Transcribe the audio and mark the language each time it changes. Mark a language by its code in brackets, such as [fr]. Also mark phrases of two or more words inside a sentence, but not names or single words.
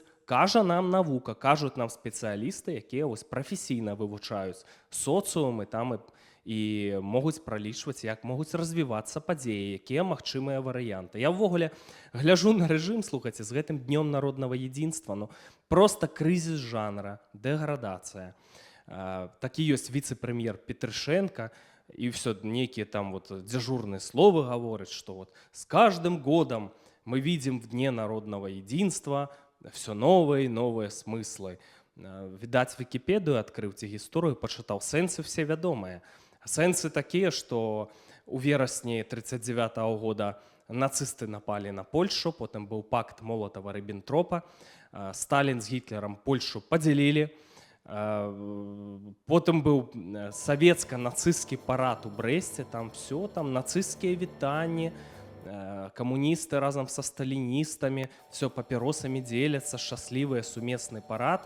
[be] Кажа нам навука, кажуць нам спецыялісты, якія вось прафесійна вывучаюць соцыумы там і могуць пралічваць, як могуць развівацца падзеі, якія магчымыя варыянты. Я ўвогуле гляджу на рэжым, слухайце, з гэтым днём народнага единства, ну проста крызіс жанра, дэградацыя. Такі ёсць віцэ-прэм'ер Петрышенка, [ru] и все, некие там вот дежурные слова говорят, что вот с каждым годом мы видим в Дне народного единства все новые и новые смыслы. [be] Відаць, Вікіпедыю адкрыў ці гісторыю, пачытаў, сэнсы все вядомыя. Сэнсы такія, што у верасні 1939 года нацысты напалі на Польшу, потым быў пакт Молатава-Ріббентропа, Сталін з Гітлерам Польшу падзялілі, потым быў савецка-нацысцкі парад у Брэсце, там все, там нацысцкія вітанні, камуністы разам са сталіністамі, все папіросамі дзеляцца, шчаслівыя, сумесны парад.